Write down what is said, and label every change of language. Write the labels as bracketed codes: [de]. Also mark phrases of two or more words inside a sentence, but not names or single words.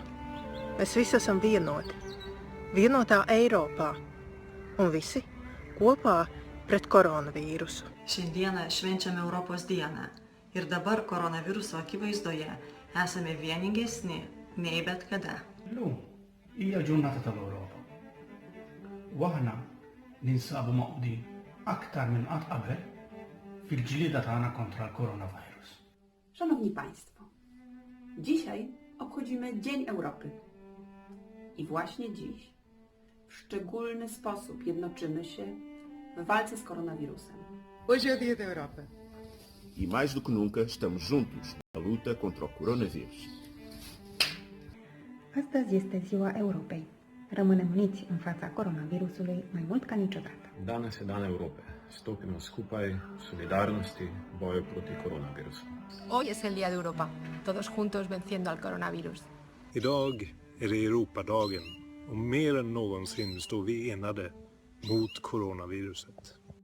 [lv] Mēs visi esam vienoti. Vienotā Eiropā. Un visi kopā pret koronavīrusu. [lt] Šiandieną švenčiame Europos dieną ir dabar koronaviruso akivaizdoje esame vieningesni nei bet kada. [mt] Llum hija ġurnata tal-Ewropa. Waħna ninsabu maqdin aktar minn qatt qabel fil-ġlieda tagħna kontra l-coronavirus. [pl] Szanowni Państwo, dzisiaj obchodzimy Dzień Europy. I właśnie dziś w szczególny sposób jednoczymy się w walce z koronawirusem. [pt] Hoje é o Dia da Europa. E mais do que nunca estamos juntos na luta contra o coronavírus. [ro] Astăzi este ziua Europei. Rămânem uniți în fața coronavirusului mai mult ca niciodată. [hr] Danas je Dan Europe. [sl] Stopimo skupaj v solidarnosti v boju proti coronavirusu. [es] Hoy es el Día de Europa. Todos juntos venciendo al coronavirus. [sv] Idag är det Europadagen och mer än någonsin står vi enade mot coronaviruset.